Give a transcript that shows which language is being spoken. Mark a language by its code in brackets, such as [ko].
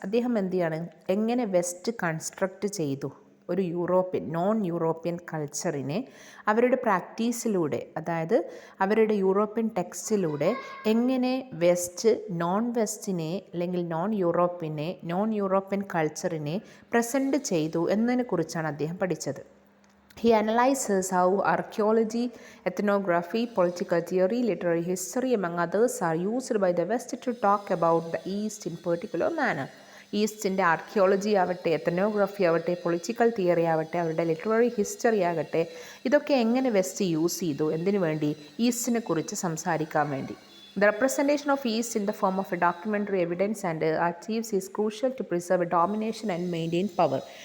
[ml] അദ്ദേഹം എന്ത് ചെയ്യാണ്, എങ്ങനെ വെസ്റ്റ് കൺസ്ട്രക്റ്റ് ചെയ്തു ഒരു നോൺ യൂറോപ്യൻ കൾച്ചറിനെ അവരുടെ പ്രാക്ടീസിലൂടെ, അതായത് അവരുടെ യൂറോപ്യൻ ടെക്സ്റ്റിലൂടെ എങ്ങനെ വെസ്റ്റ് നോൺ വെസ്റ്റിനെ അല്ലെങ്കിൽ നോൺ യൂറോപ്യൻ കൾച്ചറിനെ പ്രസൻറ്റ് ചെയ്തു എന്നതിനെക്കുറിച്ചാണ് അദ്ദേഹം പഠിച്ചത്. [en] He analyzes how archaeology, ethnography, political theory, literary history, among others, are used by the West to talk about the East in particular manner. [ml] ഈസ്റ്റിൻ്റെ archaeology ആവട്ടെ, ethnography ആവട്ടെ, political theory ആവട്ടെ, അവരുടെ literary history ആകട്ടെ, ഇതൊക്കെ എങ്ങനെ വെസ്റ്റ് യൂസ് ചെയ്തു, എന്തിനു വേണ്ടി, ഈസ്റ്റിനെ കുറിച്ച് സംസാരിക്കാൻ വേണ്ടി. [en] The representation of East in the form of a documentary evidence and archives is crucial to preserve domination and maintain power.